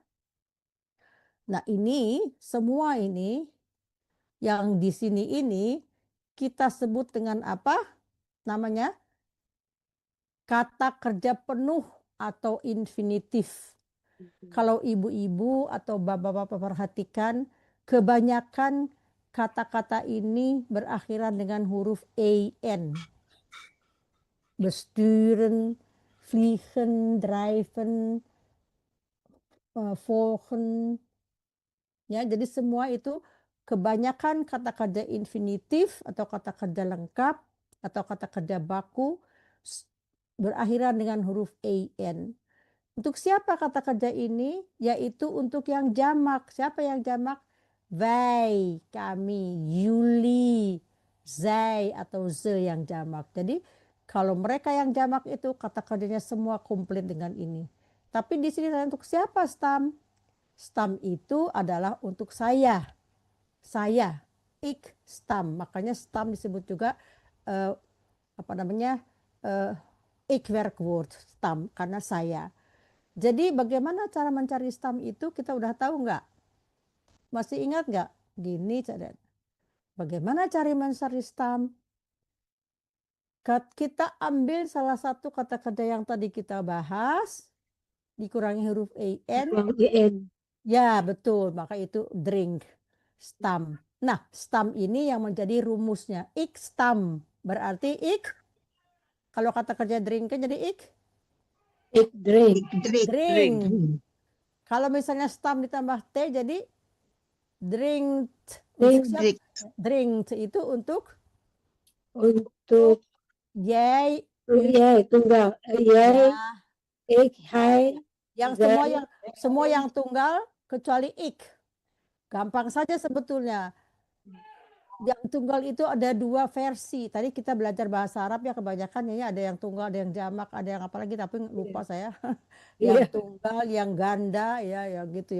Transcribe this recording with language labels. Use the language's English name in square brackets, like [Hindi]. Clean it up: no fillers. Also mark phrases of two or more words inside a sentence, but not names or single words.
[Indonesian] Nah, ini semua ini yang di sini ini kita sebut dengan apa namanya? Kata kerja penuh atau infinitif. Kalau ibu-ibu atau bapak-bapak perhatikan, kebanyakan kata-kata ini berakhiran dengan huruf an. [Dutch] Besturen, vliegen, drijven, volgen. [Indonesian] Ya, jadi semua itu kebanyakan kata kerja infinitif atau kata kerja lengkap atau kata kerja baku berakhiran dengan huruf an. Untuk siapa kata kerja ini? Yaitu untuk yang jamak. Siapa yang jamak? Wij, kami, [Dutch] jullie, zij [Indonesian] atau ze yang jamak. Jadi kalau mereka yang jamak itu kata kerjanya semua komplit dengan ini. Tapi di sini untuk siapa stam? Stam itu adalah untuk saya. Saya, [Dutch] ik stam. [Indonesian] Makanya stam disebut juga apa namanya? [Dutch] Ik werkwoord stam [Indonesian] karena saya. Jadi bagaimana cara mencari stam itu kita udah tahu nggak? Masih ingat nggak? Gini, bagaimana cari mencari stam? Kita ambil salah satu kata kerja yang tadi kita bahas, dikurangi huruf an. Ya, betul. Maka itu drink, stam. Nah, stam ini yang menjadi rumusnya. [Dutch] Ik stam. [Indonesian] Berarti ik. Kalau kata kerja drink kan jadi ik. [Dutch] Ik drink. [Indonesian] Drink. Kalau misalnya stam ditambah t jadi drink. Drink itu untuk jij, [Dutch] tunggal. Jij, ik, hij. [Indonesian] Yang semua yang tunggal kecuali ik. Gampang saja sebetulnya. Yang tunggal itu ada dua versi. Tadi kita belajar bahasa Arab ya kebanyakan ya ada yang tunggal, ada yang jamak, ada yang apalagi tapi lupa saya. Yang tunggal, yang ganda ya gitu ya.